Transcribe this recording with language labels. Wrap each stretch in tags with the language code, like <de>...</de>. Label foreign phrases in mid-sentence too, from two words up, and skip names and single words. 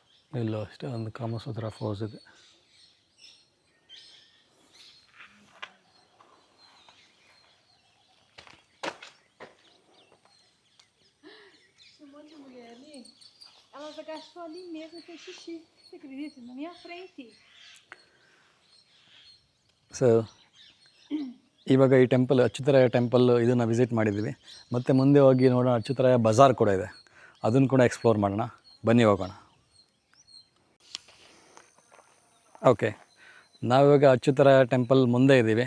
<kn>ಇಲ್ಲೂ ಅಷ್ಟೇ ಒಂದು ಕಾಮಸೂತ್ರ ಫೋರ್ಸ್ ಇದೆ.</kn> <pt>Tinha um monte de mulher ali. Elas agachou ali mesmo e fez xixi. Você acredita? Na minha frente.</pt> <kn>ಸೊ ಇವಾಗ ಈ ಟೆಂಪಲ್ ಅಚ್ಯುತರಾಯ ಟೆಂಪಲ್ ಇದನ್ನು ವಿಸಿಟ್ ಮಾಡಿದ್ದೀವಿ. ಮತ್ತು ಮುಂದೆ ಹೋಗಿ ನೋಡೋಣ, ಅಚ್ಯುತರಾಯ ಬಜಾರ್ ಕೂಡ ಇದೆ, ಅದನ್ನು ಕೂಡ ಎಕ್ಸ್ಪ್ಲೋರ್ ಮಾಡೋಣ. ಬನ್ನಿ ಹೋಗೋಣ. ಓಕೆ, ನಾವಿವಾಗ ಅಚ್ಯುತರಾಯ ಟೆಂಪಲ್ ಮುಂದೆ ಇದ್ದೀವಿ.</kn>